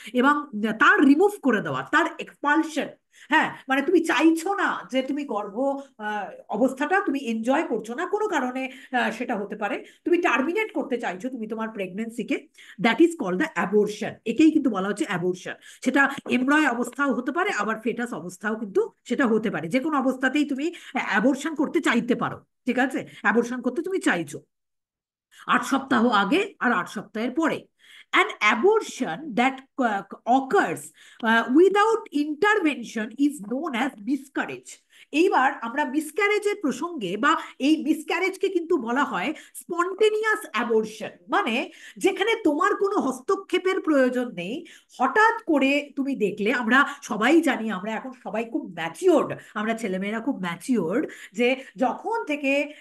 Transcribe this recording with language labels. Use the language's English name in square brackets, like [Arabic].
[Bangla] এবং তার রিমুভ করে দেওয়া, তার এক্সপালশন, হ্যাঁ, মানে তুমি চাইছো না যে তুমি গর্ভ অবস্থাটা তুমি এনজয় করছো না কোনো কারণে, সেটা হতে পারে তুমি টার্মিনেট করতে চাইছো তুমি তোমার প্রেগনেন্সিকে, [English] That is called the abortion. [Bangla] একেই কিন্তু বলা হচ্ছে অ্যাবর্শন। সেটা এমব্রয় অবস্থাও হতে পারে, আবার ফেটাস অবস্থাও কিন্তু সেটা হতে পারে। যে কোনো অবস্থাতেই তুমি অ্যাবর্শন করতে চাইতে পারো, ঠিক আছে, অ্যাবর্শন করতে তুমি চাইছো 8 সপ্তাহ আগে আর 8 সপ্তাহের পরে। [English] An abortion that occurs without intervention is known as miscarriage. [Bangla] এইবার আমরা মিসক্যারেজের প্রসঙ্গে, বা এই মিসক্যারেজকে কিন্তু বলা হয় স্পন্টেনিয়াস অ্যাবর্শন, মানে যেখানে তোমার কোনো হস্তক্ষেপের প্রয়োজন নেই, হঠাৎ করে তুমি দেখলে, আমরা সবাই জানি, আমরা এখন সবাই খুব ম্যাচিওর্ড, আমরা ছেলেমেয়েরা খুব ম্যাচিওর্ড, যে যখন থেকে